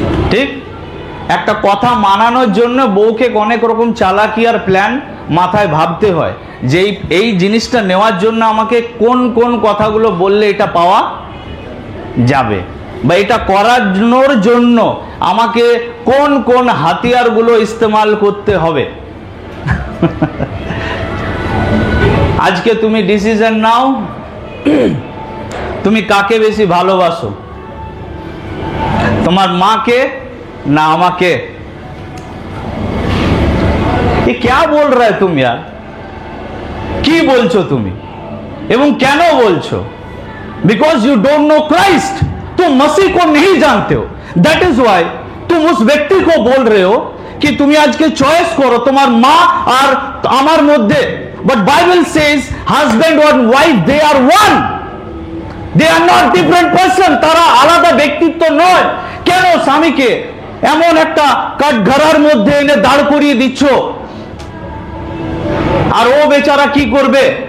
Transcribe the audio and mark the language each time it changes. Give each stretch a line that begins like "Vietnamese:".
Bangla: ঠিক, একটা কথা মানানোর জন্য বউকে অনেক রকম চালাকি আর প্ল্যান মাথায় ভাবতে হয়, যে এই জিনিসটা নেওয়ার জন্য আমাকে কোন কোন কথাগুলো বললে এটা পাওয়া যাবে, বা এটা করানোর জন্য আমাকে কোন কোন হাতিয়ারগুলো ইস্তেমাল করতে হবে। আজকে তুমি ডিসিশন নাও, তুমি কাকে বেশি ভালোবাসো, তোমার মাকে না আমাকে?
Hindi: ये क्या बोल रहा है तुम यार?
Bangla: কি বলছো তুমি এবং কেন বলছো?
English: because you don't know Christ,
Hindi: तुम मसीह को नहीं जानते हो।
English: that is why
Hindi: तुम उस व्यक्ति को बोल रहे हो कि तुम्हें आज के चॉइस करो
Bangla: তোমার মা আর আমার মধ্যে।
English: But Bible says husband और wife they are one, they are not different person.
Bangla: তারা আলাদা ব্যক্তিত্ব নয়। কেন স্বামীকে এমন একটা কাঠঘরার মধ্যে এনে দাঁড় করিয়ে দিচ্ছ? আর ও বেচারা কি করবে?